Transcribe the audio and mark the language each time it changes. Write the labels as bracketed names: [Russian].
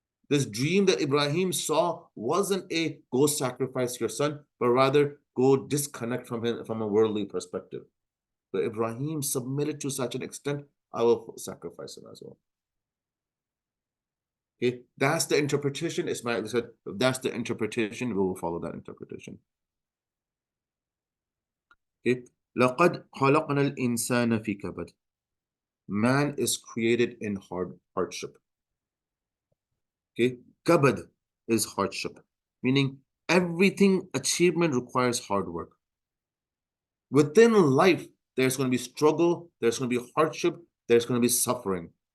[English] This dream that Ibrahim saw wasn't a go sacrifice your son, but rather go disconnect from him from a worldly perspective. So Ibrahim submitted to such an extent, I will sacrifice him as well. Okay, that's the interpretation. Ismail said, if that's the interpretation, we will follow that interpretation. [Arabic] Okay, لَقَدْ خَلَقْنَا الْإِنسَانَ فِي كَبَدٍ. [English] Man is created in hardship. Okay, kabad is hardship, meaning everything achievement requires hard work. Within life, there's going to be struggle, there's going to be hardship, there's going to be suffering.